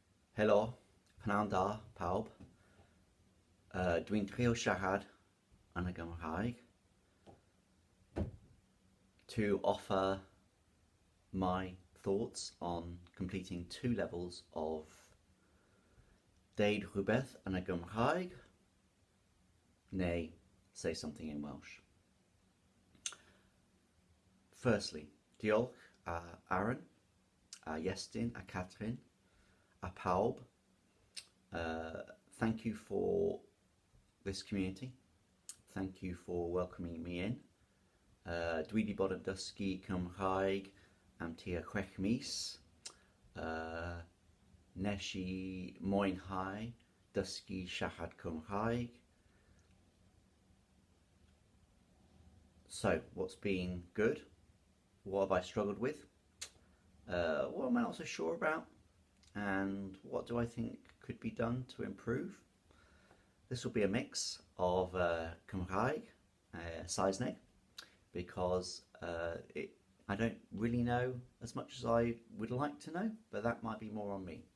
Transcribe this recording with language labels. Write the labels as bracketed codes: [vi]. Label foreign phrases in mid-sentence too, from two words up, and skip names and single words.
[cy] Helo, pnawn da, pawb. Dwi'n trio siarad yn y Gymraeg [en] to offer my thoughts on completing 2 levels of [cy] Deud Rhywbeth yn y Gymraeg, neu Say Something in Welsh. [en] Firstly, [cy] diolch a Aaron, a Iestyn, a Catherine, a pawb. [en] Thank you for this community. Thank you for welcoming me in. [cy] Dwi wedi bod yn dysgu Cymraeg am tua 6 mis. Nes I mwynhau dysgu siarad Cymraeg. [en] So, what's been good? What have I struggled with? What am I not so sure about? And what do I think could be done to improve? This will be a mix of [cy] Cymraeg, Saesneg, [en] because I don't really know as much as I would like to know, but that might be more on me.